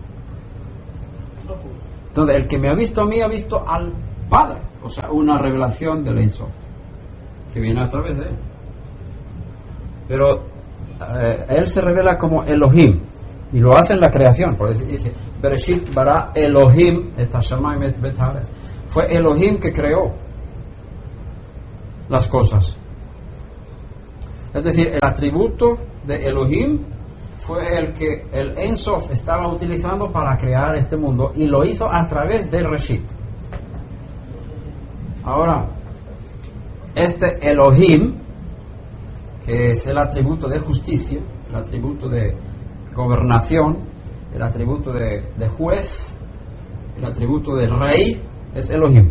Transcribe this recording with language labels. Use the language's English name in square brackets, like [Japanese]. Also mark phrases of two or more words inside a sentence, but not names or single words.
[Spanish] Entonces, el que me ha visto a mí, ha visto al Padre. O sea, una revelación del [Hebrew] אין סוף, [Spanish] que viene a través de Él. Pero Él se revela como Elohim, y lo hace en la creación. Por eso dice, [Hebrew] בראשית ברא אלהים את השמים את בית הארץ. [Spanish] Fue Elohim que creó las cosas. Es decir, el atributo de Elohim fue el que el [Hebrew] אין סוף [Spanish] estaba utilizando para crear este mundo, y lo hizo a través del Reshit. Ahora, este Elohim, que es el atributo de justicia, el atributo de gobernación, el atributo de juez, el atributo de rey, es Elohim.